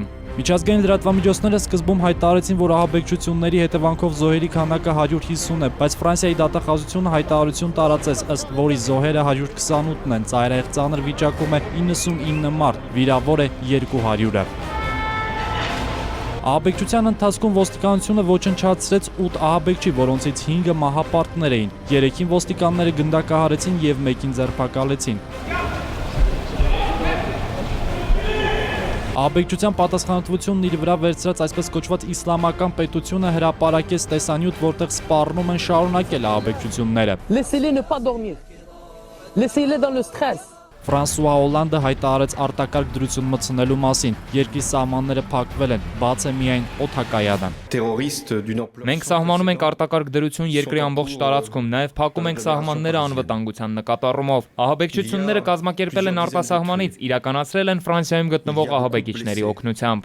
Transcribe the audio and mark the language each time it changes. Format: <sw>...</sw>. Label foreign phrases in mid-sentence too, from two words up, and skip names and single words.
<hy>Միջազգային լրատվամիջոցները սկզբում հայտարարեցին, որ ահաբեկչությունների հետևանքով զոհերի քանակը 150 է, բայց Ֆրանսիայի դատախազությունը հայտարարություն տարածեց, ըստ որի զոհերը 128-ն են, ծայրահեղ ծանր վիճակում է 99 մարդ, վիրավոր է 200-ը։ Ահաբեկչության ընթացքում ոստիկանությունը ոչնչացրեց 8 ահաբեկչի, որոնցից 5-ը մահապարտներ էին, 3-ին ոստիկանները գնդակահարեցին եւ 1-ին ձերբակալեցին։ Ահաբեկչության պատասխանատվությունն իր վրա վերցրած այսպես կոչված իսլամական պետությունը հրապարակեց տեսանյութ, որտեղ սպառնում են շարունակել ահաբեկչությունները։</hy> <fr>Laissez-les ne pas dormir. Laissez-les dans le stress.</fr> <hy>Ֆրանսուଆ Հոլանդը հայտարարեց արտակարգ դրություն մտցնելու մասին։ Երկրի սահմանները փակվել են, բաց է միայն օդակայանը։ Մենք սահմանում ենք արտակարգ դրություն երկրի ամբողջ տարածքում, նաև փակում ենք սահմանները անվտանգության նկատառումով։ Ահաբեկչությունները կազմակերպել են արտասահմանից, իրականացրել են Ֆրանսիայում գտնվող ահաբեկիչների օգնությամբ։</hy>